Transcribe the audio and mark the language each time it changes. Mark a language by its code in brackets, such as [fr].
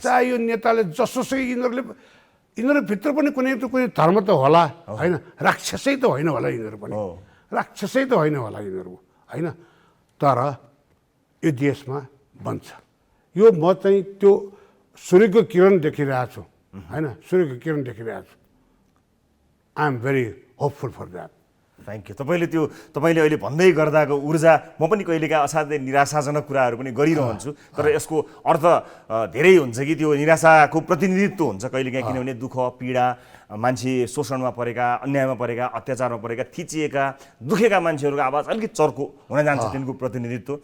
[ne] चाहे यो नेताले जसोसै यिनीहरू भित्र पनि कुनै धर्म त होला होइन, राक्षसै त होइन होला यिनीहरू पनि, राक्षसै त होइन होला यिनीहरू होइन। तर यो देशमा बन्छ। यो म चाहिँ त्यो सूर्यको किरण देखिरहेको छु होइन, सूर्यको किरण देखिरहेको छु। [en] I am very hopeful for that. Thank you. [ne] तपाईँले अहिले भन्दै गर्दाको ऊर्जा म पनि कहिलेकाहीँ असाध्यै निराशाजनक कुराहरू पनि गरिरहन्छु। तर यसको अर्थ धेरै हुन्छ कि त्यो निराशाको प्रतिनिधित्व हुन्छ कहिलेकाहीँ। किनभने दुःख पीडा, मान्छे शोषणमा परेका, अन्यायमा परेका, अत्याचारमा परेका, थिचिएका, दुखेका मान्छेहरूको आवाज अलिकति चर्को हुन जान्छ तिनको प्रतिनिधित्व।